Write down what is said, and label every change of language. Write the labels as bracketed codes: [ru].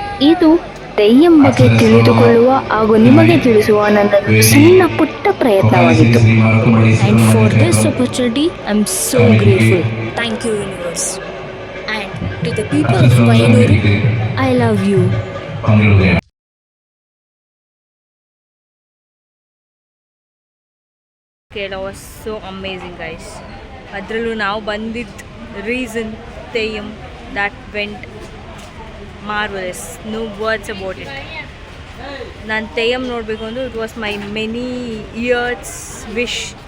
[kn] ಇದು ದೆಯ್ಯಂ ಬಗ್ಗೆ ತಿಳಿದುಕೊಳ್ಳುವ ಹಾಗೂ ನಿಮಗೆ ತಿಳಿಸುವ ನನ್ನ ಸಣ್ಣ ಪುಟ್ಟ ಪ್ರಯತ್ನವಾಗಿತ್ತು. [en] And for this opportunity, I'm so grateful. Thank you, universe. And to the people of Payanuru, I love you. Kerala was so amazing, guys. [kn] ಅದರಲ್ಲೂ ನಾವು ಬಂದಿದ್ದ reason Theyyam, [en] that went marvelous. No words about it. [kn] ನಾನು ತೆಯ್ಯಂ ನೋಡಬೇಕು ಅಂದ್ರೆ [en] It was my many years wish.